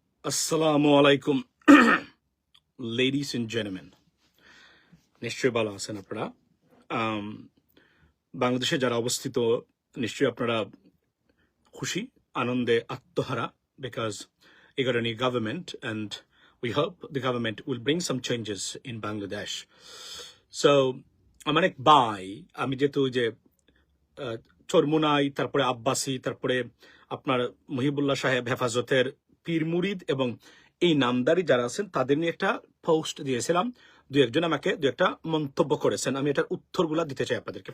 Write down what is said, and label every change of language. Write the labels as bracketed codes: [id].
[bn] আসসালামু আলাইকুম ladies and gentleman, নিশ্চয়ই ভালো আছেন আপনারা। বাংলাদেশে যারা অবস্থিত নিশ্চয়ই আপনারা খুশি, আনন্দে আত্মহারা, [en] Because we got a new government and we hope the government will bring some changes in Bangladesh. [bn] So আমার এক ভাই, আমি যেহেতু যে চরমুনাই, তারপরে আব্বাসি, তারপরে আপনার মহিবুল্লাহ সাহেব হেফাজতের পীর মুরিদ এবং এই নামদারি যারা আছেন তাদের নিয়ে একটা পোস্ট দিয়েছিলাম। দু একজন আমাকে দু একটা মন্তব্য করেছেন, আমি এটার উত্তরগুলা দিতে চাই আপনাদেরকে।